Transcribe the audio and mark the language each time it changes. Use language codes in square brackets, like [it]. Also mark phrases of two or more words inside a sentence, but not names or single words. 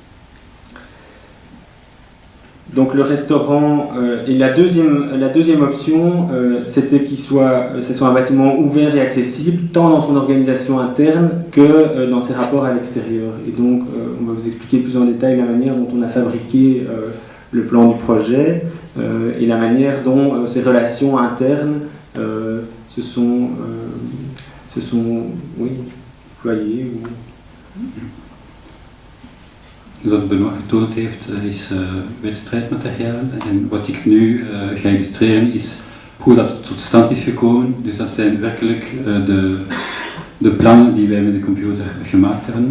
[fr] Donc le restaurant, et la deuxième option, c'était que ce soit un bâtiment ouvert et accessible, tant dans son organisation interne que dans ses rapports à l'extérieur. Et donc on va vous expliquer plus en détail la manière dont on a fabriqué le plan du projet et la manière dont ces relations internes se sont déployées. [nl] Wat Benoît getoond heeft, is wedstrijdmateriaal. En wat ik nu ga illustreren is hoe dat tot stand is gekomen. Dus dat zijn werkelijk de plannen die wij met de computer gemaakt hebben.